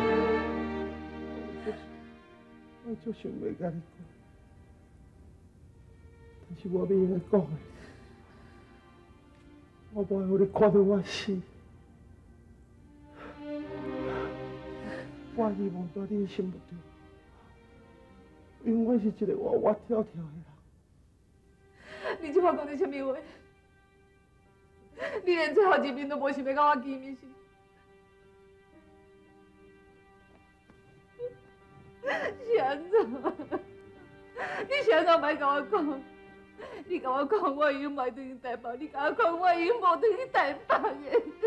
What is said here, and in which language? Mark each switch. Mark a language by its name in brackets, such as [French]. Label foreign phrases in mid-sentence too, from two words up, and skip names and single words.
[Min Nan Chinese] 我就想要甲你讲，但是我袂晓讲的，我无互你看到我死。我希望在你心目中，永远是一个活活跳跳的人。你即摆讲的什么话？你连最后一面都无想要甲我见面是？是安怎？你是安怎莫甲我讲？你甲我讲我已经买回去台北，你甲我讲我已经无回去台北的。